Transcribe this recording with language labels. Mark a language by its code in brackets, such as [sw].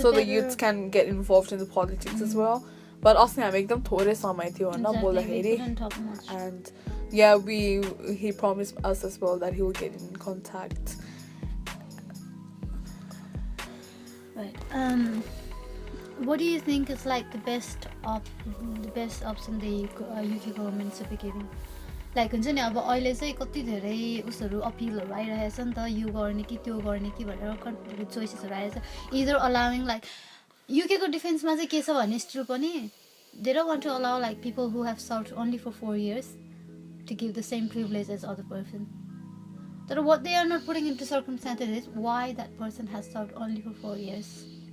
[en] so the youths can get involved in the politics as well? But also I make them [ne] थोरै समय थियो हैन, [en] and yeah, he promised us as well that he will get in contact. Right. What do you think is like the best option the UK government should be giving? [ne] Like हुन्छ नि अब अहिले चाहिँ कति धेरै उसहरु अपिलहरु आइरहेछ नि त, यो गर्ने कि त्यो गर्ने कि भनेर चोइसेसहरु आइरहेछ. [en] Either allowing like UK [ne] को डिफेन्समा चाहिँ के छ भने स्टिल पनि [en] they don't want to allow like people who have served only for 4 years to give the same privilege as other person. But what they are not putting into circumstances is why that person has served only for 4 years.